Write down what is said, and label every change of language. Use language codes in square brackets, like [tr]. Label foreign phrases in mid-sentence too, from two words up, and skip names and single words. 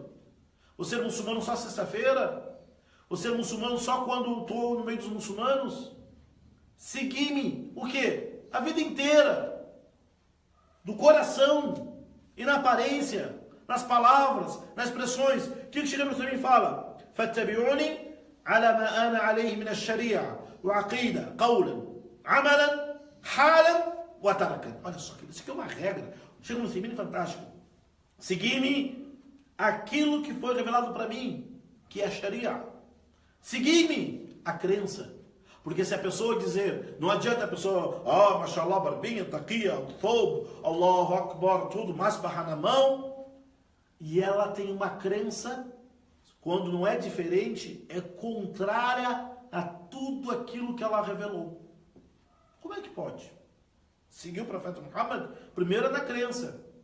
[pt] Ou ser muçulmano só sexta-feira? Ou ser muçulmano só quando estou no meio dos muçulmanos? Seguir-me, o quê? A vida inteira. Do coração e na aparência, nas palavras, nas expressões. O que o Sheikh Ibn Uthaymeen fala? [ar] فَاتَّبِعُونِي عَلَى مَا أَنَا عَلَيْهِ مِنَ الشَّرِيعَةِ وَعَقِيدَةً قَوْلًا عَمَلًا حَالًا وَتَرْكًا. [pt] Olha só, isso aqui é uma regra. O Sheikh Ibn Uthaymeen é fantástico. Seguir-me aquilo que foi revelado para mim, que é a Sharia. Seguir-me a crença. Porque se a pessoa dizer, não adianta a pessoa, [ar] ما شاء الله, barbinha, طاقية، ثوب، الله أكبر, [pt] tudo, masbah na mão, e ela tem uma crença, quando não é diferente, é contrária a tudo aquilo que ela revelou. Como é que pode? Seguir o profeta Muhammad, primeiro é na crença.